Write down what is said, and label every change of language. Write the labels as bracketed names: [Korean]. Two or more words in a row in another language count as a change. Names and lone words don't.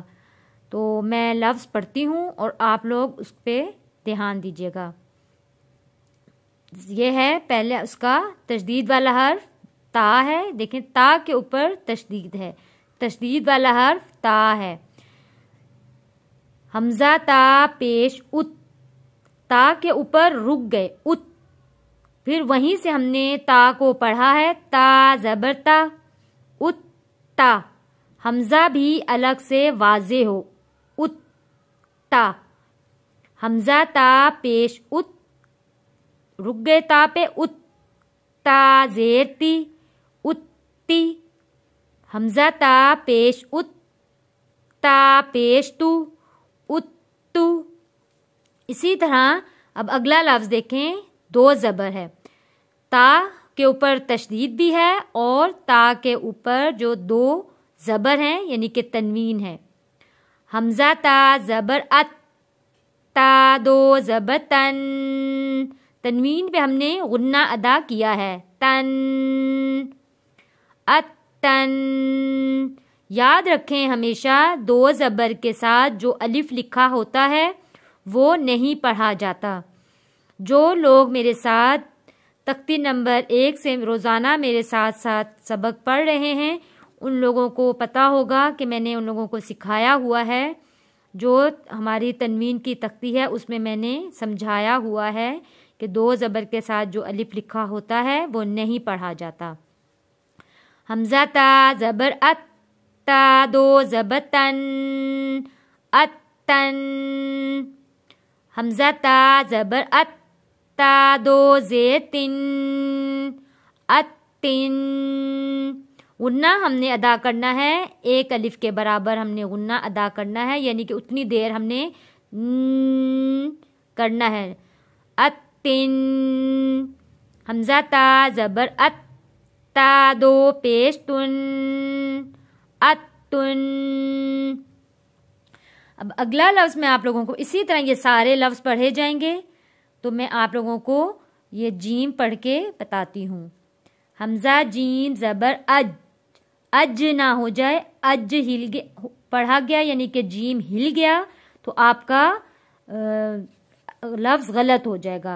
[Urdu] تو میں لفظ پڑھتی ہوں اور آپ لوگ اس پہ دھیان دیجیے گا۔ یہ ہے پہلے اس کا تشدید والا حرف تا ہے، دیکھیں تا کے اوپر تشدید ہے، تشدید والا حرف تا ہے۔ حمزہ تا پیش ات، تا کے اوپر رک گئے ات، پھر وہیں سے ہم نے تا کو پڑھا ہے، تا زبر تا ات تا، حمزہ بھی الگ سے واضح ہو ات تا، حمزہ تا پیش ات، رک گئے تا پہ ات، تا زیر تی ات تی، حمزہ تا پیش ات، تا پیش تو ات تو۔ اسی طرح اب اگلا لفظ دیکھیں، 2 زبر ہے، تا کے اوپر تشدید بھی ہے اور تا کے اوپر جو 2 زبر ہیں یعنی کہ تنوین ہے۔ حمزہ تا زبر ات، تا 2 زبر تن، تنوین پہ ہم نے غنہ ادا کیا ہے، تن ات تن۔ یاد رکھیں ہمیشہ 2 زبر کے ساتھ جو الف لکھا ہوتا ہے وہ نہیں پڑھا جاتا۔ جو لوگ میرے ساتھ تختی نمبر 1 سے روزانہ میرے ساتھ سبق پڑھ رہے ہیں ان لوگوں کو پتہ ہوگا کہ میں نے ان لوگوں کو سکھایا ہوا ہے، جو ہماری تنوین کی تختی ہے اس میں نے سمجھایا ہوا ہے کہ 2 زبر کے ساتھ جو الف لکھا ہوتا ہے وہ نہیں پڑھا جاتا۔ حمزہ تا زبر ات، تا 2 زبر تن ات تن، حمزہ تا زبر ات، تا 2 زیر تن ات تن۔ غنہ ہم نے ادا کرنا ہے، 1 الف کے برابر ہم نے غنہ ادا کرنا ہے، یعنی کہ اتنی دیر ہم نے کرنا ہے، ات تن۔ حمزہ تا زبر ات، تا 2 پیش تن ات تن۔ اب اگلا لفظ میں آپ لوگوں کو اسی طرح یہ سارے لفظ پڑھے جائیں گے، تو میں آپ لوگوں کو یہ جیم پڑھ کے بتاتی ہوں۔ حمزہ جیم زبر اج، اج نہ ہو جائے، اج ہل گیا پڑھا گیا یعنی کہ جیم ہل گیا تو آپ کا لفظ غلط ہو جائے گا۔